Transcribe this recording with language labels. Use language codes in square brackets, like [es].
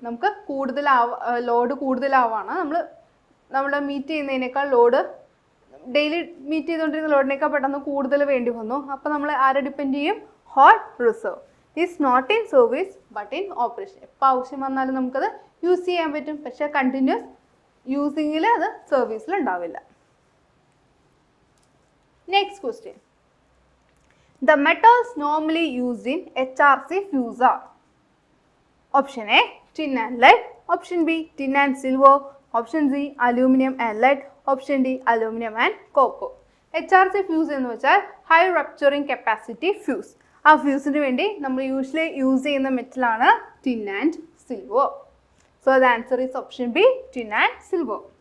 [ml] നമുക്ക് ലോഡ് കൂടുതലാവാണ്, നമ്മൾ മീറ്റ് ചെയ്യുന്നതിനേക്കാൾ ലോഡ് ഡെയിലി മീറ്റ് ചെയ്തുകൊണ്ടിരുന്ന ലോഡിനേക്കാൾ പെട്ടെന്ന് കൂടുതൽ വേണ്ടി വന്നു. അപ്പോൾ നമ്മൾ ആരെ ഡിപ്പെൻഡ് ചെയ്യും? [en] Hot reserve is not in service but in operation. [ml] എപ്പോൾ ആവശ്യം വന്നാലും നമുക്കത് യൂസ് ചെയ്യാൻ പറ്റും, പക്ഷേ കണ്ടിന്യൂസ് യൂസിങ്ങിൽ അത് സർവീസിൽ ഉണ്ടാവില്ല. [en] Next question. The metals normally used in HRC fuse are Option A tin and lead, Option B tin and silver, Option C aluminum and lead, Option D aluminum and copper. HRC fuse [ml] എന്ന് വെച്ചാൽ [en] High rupturing capacity fuse. [ml] ആ ഫ്യൂസിന് വേണ്ടി നമ്മൾ usually use ചെയ്യുന്ന മെറ്റലാണ് tin and silver. [en] So the answer is option B tin and silver.